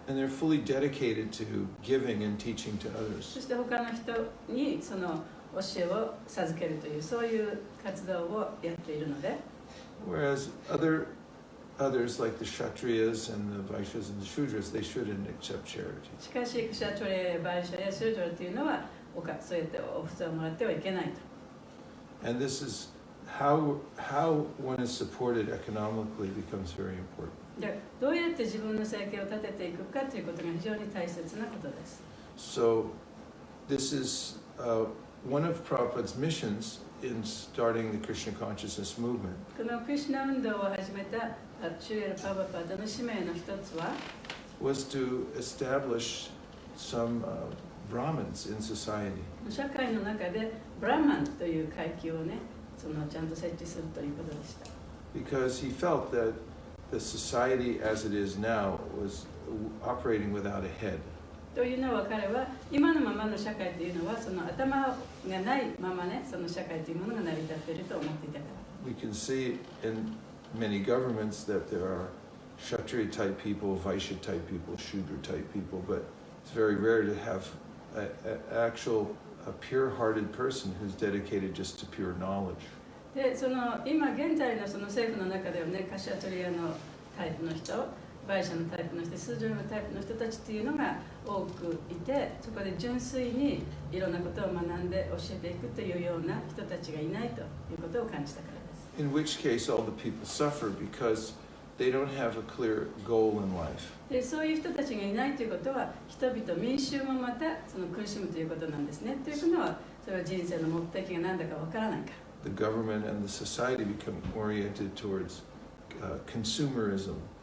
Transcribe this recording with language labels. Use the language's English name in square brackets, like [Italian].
[English] And they're fully dedicated to giving and teaching to others. [Japanese] そして他の人にその教えを授けるというそういう活動をやっているので。 [English] Whereas others like the Kshatriyas and the Vaishyas and the Shudras, they shouldn't accept charity. [Japanese] しかしクシャトレ、バイシャやシュードラというのはそうやってお布施をもらってはいけないと。 [English] And this is how one is supported economically becomes very important. [Japanese] でどうやって自分の生計を立てていくかということが非常に大切なことです。 [English] So this is one of Prabhupada's missions in starting the Krishna consciousness movement. [Japanese] このクリシュナ運動を始めたシュリエル・パバパータの使命の一つは [English] was to establish some Brahmins in society. [Japanese] 社会の中でブラマンという階級をねちゃんと設置するということでした。 [English] Because he felt that the society as it is now was operating without a head. [Japanese] というのは彼は今のままの社会というのはその頭がないままねその社会というものが成り立っていると思っていたから。 [English] We can see in many governments that there are Kshatriya type people, Vaishya type people, Shudra type people, but it's very rare to have an actual a pure-hearted person who's dedicated just to pure knowledge. [Japanese] で今現在のその政府の中ではねカシャトリアのタイプの人、バイシャのタイプの人、スージュのタイプの人たちっていうのが多くいて、そこで純粋にいろんなことを学んで教えていくというような人たちがいないということを感じたからです。 [English] In which case all the people suffer because they don't have a clear goal in life. [Japanese] でそういう人たちがいないということは人々民衆もまた苦しむということなんですね。というのはそれは人生の目的が何だかわからないから。 [English] The government and the society become oriented towards consumerism.